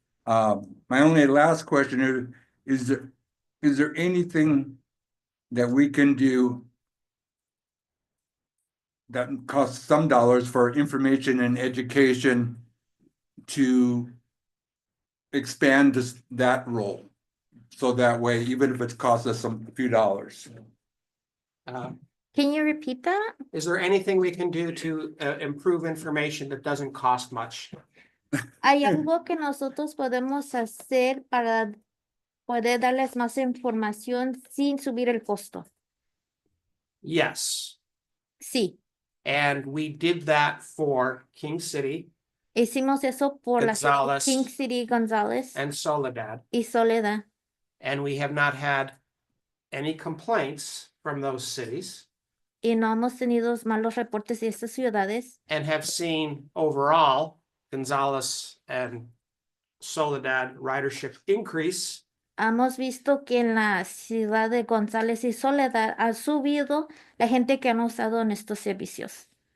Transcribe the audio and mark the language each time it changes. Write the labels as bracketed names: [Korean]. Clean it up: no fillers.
[English] My only last question is there anything that we can do that costs some dollars for information and education to expand that role? So that way, even if it costs us a few dollars. Can you repeat that? Is there anything we can do to improve information that doesn't cost much? [Spanish] ¿Hay algo que nosotros podemos hacer para poder darles más información sin subir el costo? [English] Yes, [Spanish] Sí, [English] and we did that for King City [Spanish] hicimos eso por la ciudad de [English] Gonzales [Spanish] King City, González [English] and Soledad, [Spanish] y Soledad. [English] and we have not had any complaints from those cities [Spanish] Y no hemos tenido malos reportes de estas ciudades. [English] and have seen overall Gonzales and Soledad ridership increase. [Spanish] Hemos visto que en la ciudad de González y Soledad ha subido la gente que han usado en estos servicios.